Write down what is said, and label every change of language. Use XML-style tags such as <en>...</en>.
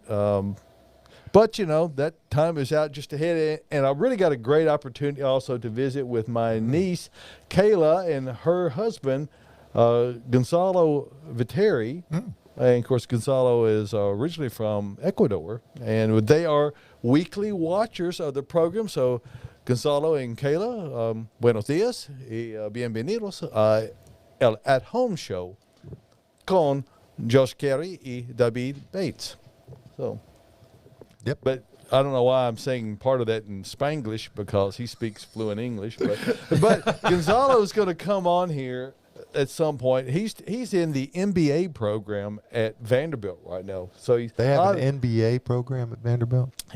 <en>But that time is out just ahead, and I really got a great opportunity also to visit with my niece Kayla and her husband Gonzalo Viteri. And of course, Gonzalo is originally from Ecuador, and they are weekly watchers of the program.</en> <es>So, Gonzalo and Kayla, buenos días y bienvenidos a el At Home Show con Josh Cary y David Bates.</es> <en>So. Yep. But I don't know why I'm saying part of that in Spanglish because he speaks fluent English. But Gonzalo's going to come on here at some point. He's in the MBA program at Vanderbilt right now. So they have an MBA program at Vanderbilt.</en>